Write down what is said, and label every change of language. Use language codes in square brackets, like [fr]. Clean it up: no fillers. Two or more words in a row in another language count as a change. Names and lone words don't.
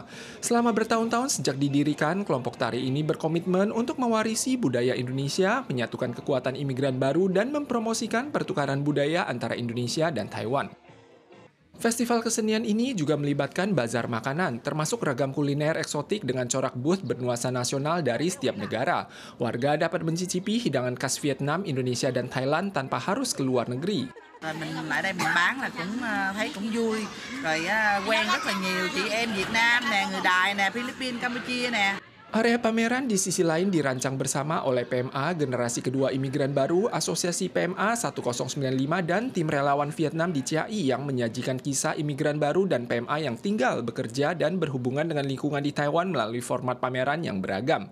[id] Selama bertahun-tahun sejak didirikan, kelompok tari ini berkomitmen untuk mewarisi budaya Indonesia, menyatukan kekuatan imigran baru, dan mempromosikan pertukaran budaya antara Indonesia dan Taiwan. Festival kesenian ini juga melibatkan bazar makanan, termasuk ragam kuliner eksotik dengan corak booth bernuansa nasional dari setiap negara. Warga dapat mencicipi hidangan khas Vietnam, Indonesia, dan Thailand tanpa harus ke luar negeri. [vi] Mình ở đây mình bán là cũng thấy cũng vui. Rồi quen rất là nhiều chị em Việt Nam nè, người Đài nè, Philippines, Campuchia nè. [id] Area pameran di sisi lain dirancang bersama oleh PMA Generasi Kedua Imigran Baru, Asosiasi PMA 1095, dan tim relawan Vietnam di Ciai yang menyajikan kisah imigran baru dan PMA yang tinggal, bekerja, dan berhubungan dengan lingkungan di Taiwan melalui format pameran yang beragam.